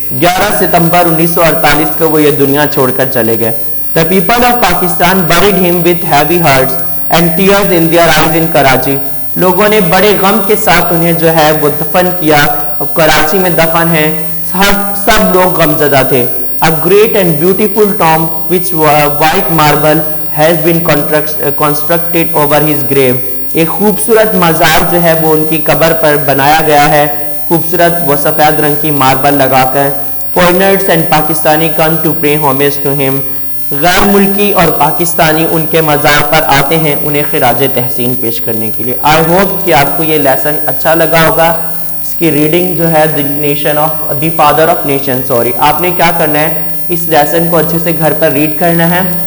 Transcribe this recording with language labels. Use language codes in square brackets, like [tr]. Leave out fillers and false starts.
[ur] 11 ستمبر 1948 کو وہ یہ دنیا چھوڑ کر چلے گئے. [en] The people of Pakistan buried him with heavy hearts and tears in their eyes in Karachi. [ur] لوگوں نے بڑے غم کے ساتھ انہیں جو ہے وہ دفن کیا. اب کراچی میں دفن ہیں، سب لوگ غم زدہ تھے. [en] A great and beautiful tomb which white marble has been constructed over his grave. [ur] ایک خوبصورت مزار جو ہے وہ ان کی قبر پر بنایا گیا ہے، خوبصورت وہ سفید رنگ کی ماربل لگا کر. [en] Foreigners and Pakistani come to pay homage to him. [ur] غیر ملکی اور پاکستانی ان کے مزار پر آتے ہیں انہیں خراج تحسین پیش کرنے کے لیے. آئی ہوپ کہ آپ کو یہ لیسن اچھا لگا ہوگا. اس کی ریڈنگ جو ہے دی فادر آف نیشن. آپ نے کیا کرنا ہے، اس لیسن کو اچھے سے گھر پر ریڈ کرنا ہے.